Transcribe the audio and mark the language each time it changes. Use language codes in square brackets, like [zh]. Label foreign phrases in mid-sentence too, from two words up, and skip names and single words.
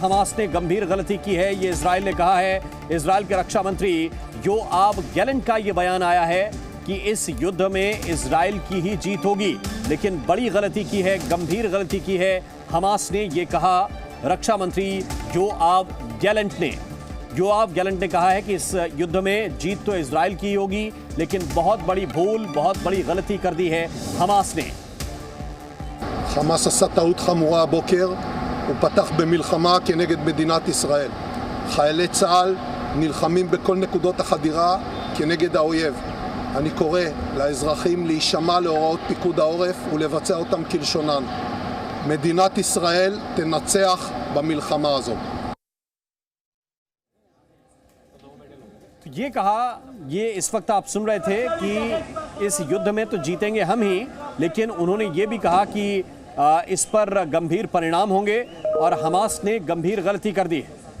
[hi] हमास ने गंभीर गलती की है, ये इजराइल ने कहा है। इजराइल के रक्षा मंत्री योआव गैलेंट का ये बयान आया है कि इस युद्ध में इजराइल की ही जीत होगी, लेकिन बड़ी गलती की है, गंभीर गलती की है। हमास ने ये कहा, रक्षा मंत्री योआव गैलेंट ने कहा है कि इस युद्ध में जीत तो इजराइल की ही होगी, लेकिन बहुत बड़ी भूल, बहुत बड़ी गलती कर दी है हमास ने। [he] חמאס עשה טעות חמורה הבוקר, הוא פתח במלחמה כנגד מדינת ישראל. חיילי צה"ל נלחמים בכל נקודות החדירה כנגד האויב. אני קורא לאזרחים להישמע להוראות פיקוד העורף ולבצע אותם כלשונן. מדינת ישראל תנצח במלחמה הזאת. [hi] ये कहा, ये इस वक्त आप सुन रहे थे कि इस युद्ध में तो जीतेंगे हम ही, लेकिन उन्होंने ये भी कहा कि इस पर गंभीर परिणाम होंगे और हमास ने गंभीर गलती कर दी है।